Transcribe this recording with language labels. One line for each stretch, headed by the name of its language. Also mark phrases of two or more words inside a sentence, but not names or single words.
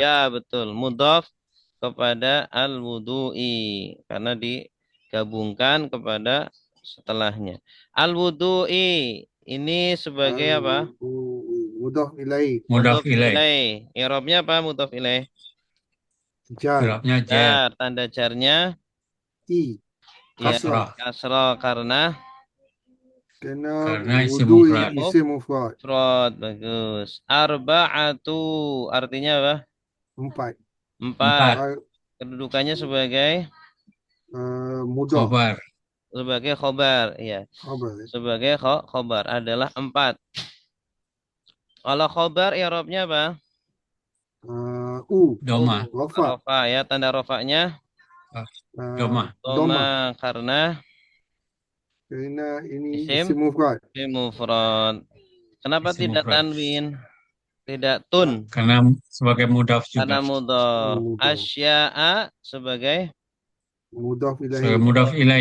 Indonesian: Ya, betul. Mudhaf kepada al-wudu'i. Karena digabungkan kepada setelahnya. Al-wudu'i ini sebagai apa? Mudhaf ilaih. Mudaf Mudhaf ilaih. ilaih. I'rabnya apa mudhaf ilaih? Jar. Irabnya jar. Jar. Tanda jarnya I. ya Kasrah. Kasrah. kasrah karena Kena Karena isim wudu mufrad. isim mufrad. mufrad. Bagus. Arba'atu artinya apa? 4. Empat. 4. Kedudukannya sebagai Mudhaf. Khobar. khobar. Ya. Khabar. Sebagai khobar adalah 4. Kalau khobar i'rabnya apa? Doma. Rafa. Rofa ya. Tanda rofanya Doma. Doma. doma karena Kerana ini isim isim mufrad. mufrad. Kenapa Isim tidak mufrad. tanwin? Tidak tun. Karena sebagai mudaf juga. Karena mudhaf. Mudhaf. Asya'a sebagai Mudhaf Sebagai ilaih. mudaf ilaih.